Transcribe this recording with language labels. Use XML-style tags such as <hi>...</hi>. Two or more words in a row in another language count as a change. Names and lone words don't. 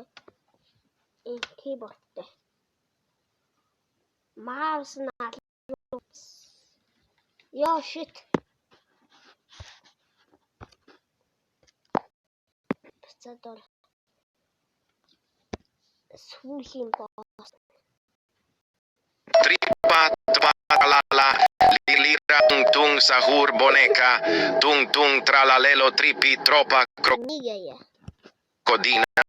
<mn>Keyboardтэй. Mouse на.</mn> <en>Yo shit. Бацаадор.</en> <mn>Сүүлийн босс. Tripa, tralala, lira, tung sahur boneca, tung tralalelo, tripi, tropa, Нэг яа. crocodina.</mn>